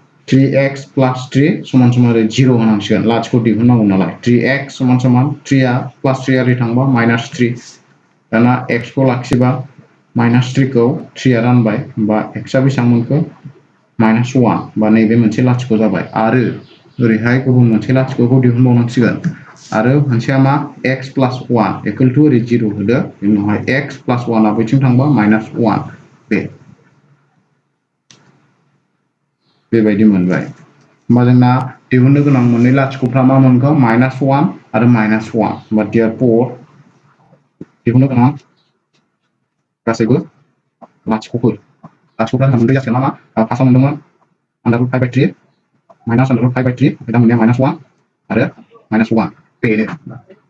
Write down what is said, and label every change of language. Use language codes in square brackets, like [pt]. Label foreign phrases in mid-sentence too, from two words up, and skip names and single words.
[en] 3x plus 3 [brx] समान समान 0 होनांसिगोन लाथिख' दिहुननांगौ नालाय 3x समान समान 3 आ [en] plus 3 [brx] आ ओरै थांबा [en] minus 3 [brx] दाना x खौ लाखिबा [en] minus 3 [brx] खौ 3 आ रानबाय होमबा x आ बेसेबां मोनखो [en] minus 1 [brx] बा नैबे मोनसे लाथिख' जाबाय आरो ओरैहाय गुबुन मोनसे लाथिख'खौ दिहुनबावनांसिगोन आरो मोनसेया मा [en] x plus 1 equal to [brx] ओरै 0 होदो बेनि उनावहाय [en] x plus 1 [brx] आ बैथिं थांबा [en] minus 1 [brx] बेबायदि मोनबाय होमबा जोंना दिहुननो गोनां मोननै लाथिख'फ्रा मा मोनखो [en] minus 1 [brx] आरो [en] minus 1 [brx] होमबा therefore दिहुननो गोनां गासैबो लाथिख'फोर लाथिख'फ्रा जोंना मोनब्रै जासिगोन मा फार्स्टआव मोनदोंमोन [en] under root 5 by 3 minus under root 5 by 3 [brx] दा मोननाया [en] minus 1 [brx] आरो [en] minus 1 [brx] बेनो